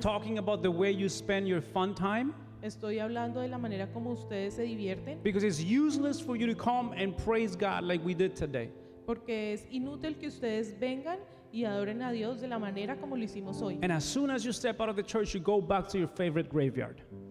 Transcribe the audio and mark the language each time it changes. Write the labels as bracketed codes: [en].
[en] talking about the way you spend your fun time. [es] Estoy hablando de la manera como ustedes se divierten, [en] Because it's useless for you to come and praise God like we did today. [es] porque es inútil que ustedes vengan y adoren a Dios de la manera como lo hicimos hoy. [en] And as soon as you step out of the church, you go back to your favorite graveyard.